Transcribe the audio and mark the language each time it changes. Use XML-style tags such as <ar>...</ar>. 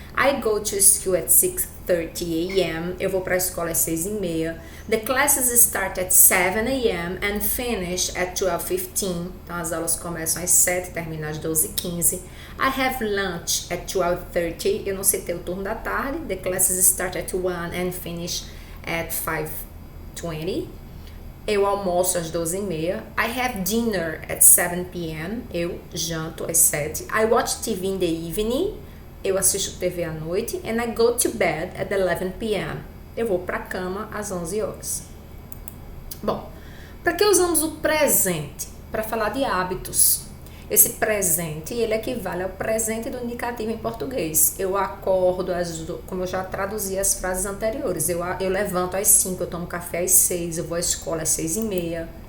<en>I go to school at 6:30 a.m.</en> <pt>Eu vou para a escola às 6:30.</pt> <en>The classes start at 7 a.m. and finish at 12:15.</en> <pt>Então, as aulas começam às 7 e terminam às 12:15.</pt> <en>I have lunch at 12:30.</en> <pt>Eu não citei o turno da tarde.</pt> <en>The classes start at 1 and finish at 5:20.</en> <pt>Eu almoço às 12:30.</pt> <en>I have dinner at 7 p.m.</en> <pt>Eu janto às 7.</pt> <en>I watch TV in the evening.</en> <pt>Eu assisto TV à noite.</pt> <en>And I go to bed at 11 p.m.</en> <pt>Eu vou para a cama às 11 horas. Bom, para que usamos o presente? Para falar de hábitos. Esse presente, ele equivale ao presente do indicativo em português. Eu acordo, como eu já traduzi as frases anteriores, eu levanto às 5, eu tomo café às 6, eu vou à escola às 6:30.</pt>